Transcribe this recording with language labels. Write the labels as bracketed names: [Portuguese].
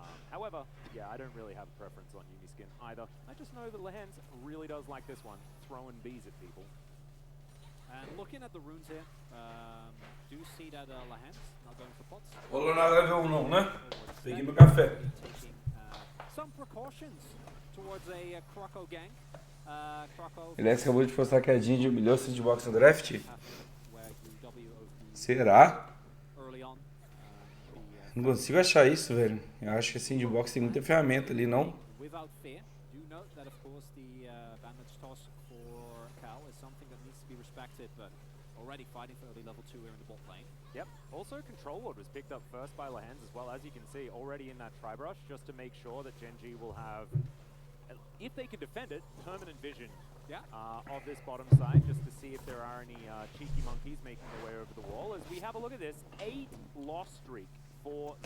[English] However, yeah, I don't really have a preference on Yuumi skin either. I just know that Lehens really does like this one, throwing bees at people. And looking at the runes here, do see that Lahans not going for pots. [Portuguese] Rolou na level 1 não, né? Peguei meu café. [English] Taking some precautions towards a Croco Geng. Croco [Portuguese] Ele acabou de postar que a Geng humilhou o sandbox no draft. [English] where you W over the [Portuguese] Será? [English] early on. [Portuguese] Não consigo achar isso, velho. Eu acho que a sandbox tem muita ferramenta ali, não? [English] Without fear, do note that of course the bandage toss for Cal is something that needs to be respected, but already fighting for early level 2 here in the bot lane. Yep. Also, Control Ward was picked up first by Lahans as well, as you can see, already in that Tri-Brush, just to make sure that Gen G will have, if they can defend it, permanent vision of this bottom side, just to see if there are any cheeky monkeys making their way over the wall. As we have a look at this, 8 loss streak for...